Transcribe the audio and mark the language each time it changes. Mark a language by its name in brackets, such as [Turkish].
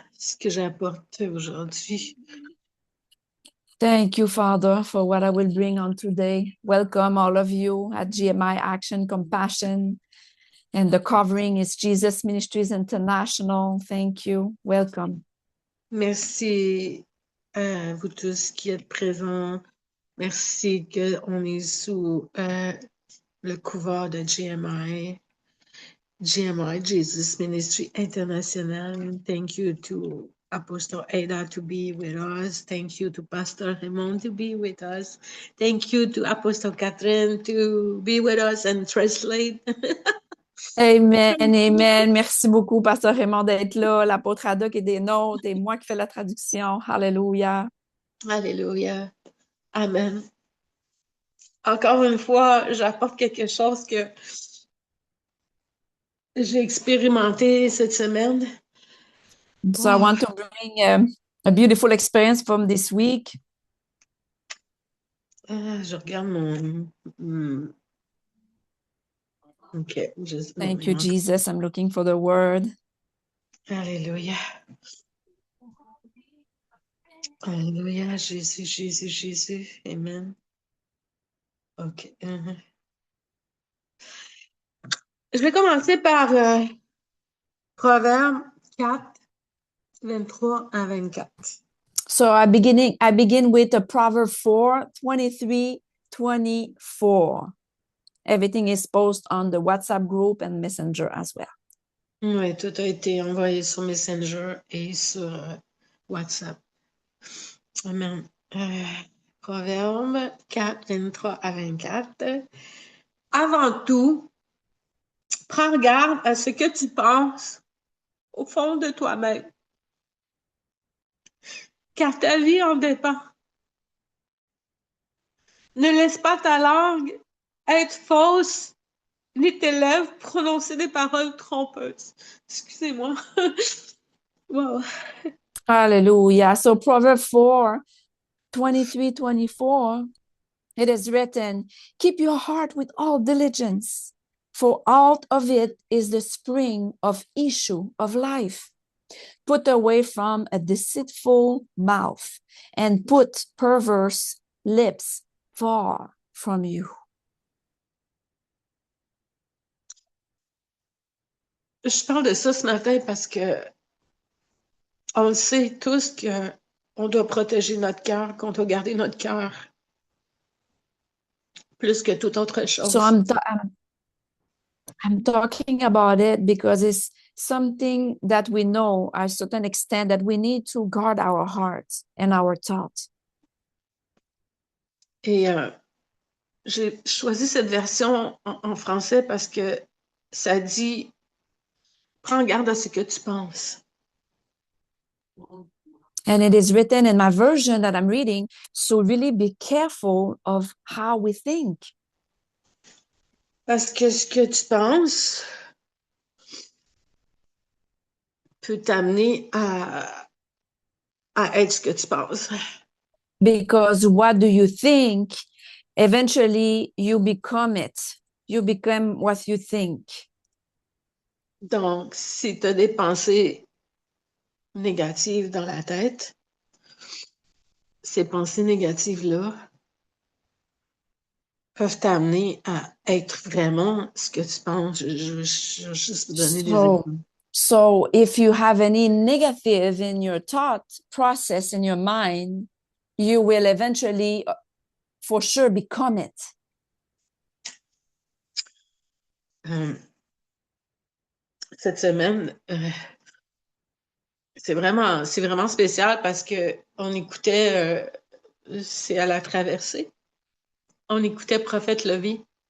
[French] Ce que j'apporte aujourd'hui. [English] Thank you, Father, for what I will bring on today. Welcome, all of you, at GMI Action Compassion. And the covering is Jesus Ministries International. Thank you. Welcome. [French] Merci à vous tous qui êtes présents. Merci qu'on est sous le couvert de GMI, Jesus Ministry International. [English] Thank you to Apostle Ada to be with us. Thank you to Pastor Raymond to be with us. Thank you to Apostle Catherine to be with us and translate. Amen, amen. [French] Merci beaucoup, Pasteur Raymond, d'être là, l'apôtre Ada qui est des nôtres et moi qui fais la traduction. [English] Hallelujah. [French] Alléluia. Amen. Encore une fois, j'apporte quelque chose que j'ai expérimenté cette semaine. [English] So I want to bring a beautiful experience from this week. [French] Je regarde mon... [English] OK. Thank you, Jesus. I'm looking for the word. [French] Alléluia. Alléluia. Jésus, Jésus, Jésus. Amen. OK. Je vais commencer par Proverbe 4, 23 à 24. [English] So I begin with a Proverb 4, 23, 24. Everything is posted on the WhatsApp group and Messenger as well. [French] Oui, tout a été envoyé sur Messenger et sur WhatsApp. Amen. Proverbe 4, 23 à 24. Avant tout, prends garde à ce que tu penses au fond de toi-même, car ta vie en dépend. Ne laisse pas ta langue être fausse, ni tes lèvres prononcer des paroles trompeuses. Excusez-moi. Wow. [English] Hallelujah. So Proverb 4, 23, 24, it is written, keep your heart with all diligence, for out of it is the spring of issue of life. Put away from a deceitful mouth and put perverse lips far from you. [French] Je parle de ça ce matin parce que on sait tous que on doit protéger notre cœur, qu'on doit garder notre cœur plus que toute autre chose. [English] So I'm talking about it because it's something that we know at a certain extent that we need to guard our hearts and our thoughts. [French] Et j'ai choisi cette version en français parce que ça dit « Prends garde à ce que tu penses ». [English] And it is written in my version that I'm reading, so really be careful of how we think. [French] Parce que ce que tu penses peut t'amener à à être ce que tu penses. [English] Because what do you think? Eventually, you become it. You become what you think. [French] Donc, si tu as des pensées négatives dans la tête, ces pensées négatives-là peuvent t'amener à être vraiment ce que tu penses. Je vais juste vous donner des [English] So, [French] exemples. [English] so if you have any negative in your thought process in your mind, you will eventually, for sure, become it. [French] Cette semaine, c'est vraiment spécial parce que on écoutait, c'est à la traversée, on écoutait Prophète Levi.